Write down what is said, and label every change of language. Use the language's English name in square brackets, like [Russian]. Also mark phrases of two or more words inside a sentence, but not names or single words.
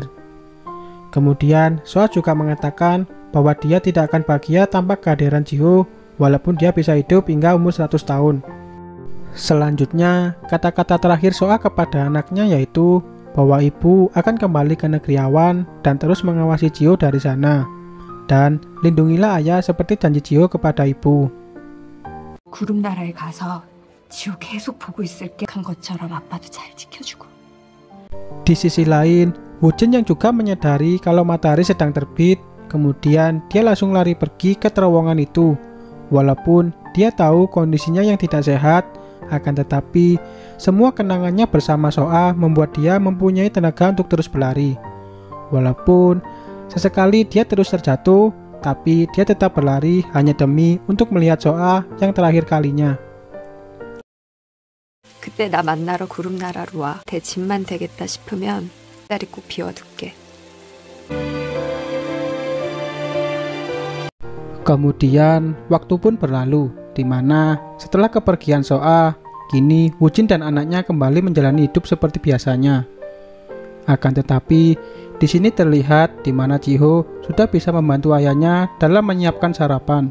[Indonesian] Kemudian, Soa juga mengatakan bahwa dia tidak akan bahagia tanpa kehadiran Jiho, walaupun dia bisa hidup hingga umur 100 tahun. Selanjutnya, kata-kata terakhir Soa kepada anaknya yaitu bahwa ibu akan kembali ke negeri awan dan terus mengawasi Jiho dari sana. Dan lindungilah ayah seperti janji Jiho kepada ibu. [Korean] 구름 나라에 가서 지호 계속 보고 있을게 한 것처럼 아빠도 잘 지켜주고. [Indonesian] Di sisi lain, Woojin yang juga menyadari kalau matahari sedang terbit, kemudian dia langsung lari pergi ke terowongan itu. Walaupun dia tahu kondisinya yang tidak sehat, akan tetapi semua kenangannya bersama Soa membuat dia mempunyai tenaga untuk terus berlari. Walaupun sesekali dia terus terjatuh, tapi dia tetap berlari hanya demi untuk melihat Soa yang terakhir kalinya. [Korean] 그때 나 만나러 구름 나라로 와. 대 집만 되겠다 싶으면 자리 꼭 비워둘게. [Indonesian] Kemudian waktu pun berlalu, di mana setelah kepergian Soa, kini Woojin dan anaknya kembali menjalani hidup seperti biasanya. Akan tetapi, di sini terlihat di mana Jiho sudah bisa membantu ayahnya dalam menyiapkan sarapan.